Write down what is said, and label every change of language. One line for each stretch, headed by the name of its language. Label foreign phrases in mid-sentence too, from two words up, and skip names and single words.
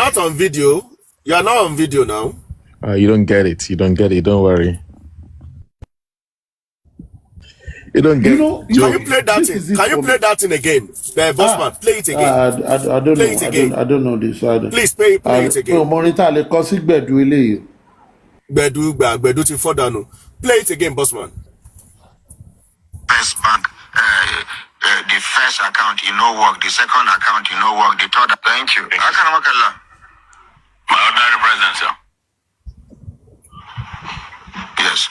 English: not on video. You are not on video now. You don't get it. You don't get it. Don't worry. You don't get it. Can you play that in? Can you play that in again? The bossman, play it again. I don't Play know. it again. I don't know this either. Please play it again.
Yoruba: Monitor le ko si gbedu eleyi. Gbedu ti
English: fall down. Play it again, bossman. First bank, the first account, you know work. The second account, you know work. The third, thank you. My ordinary presence, sir. Yes.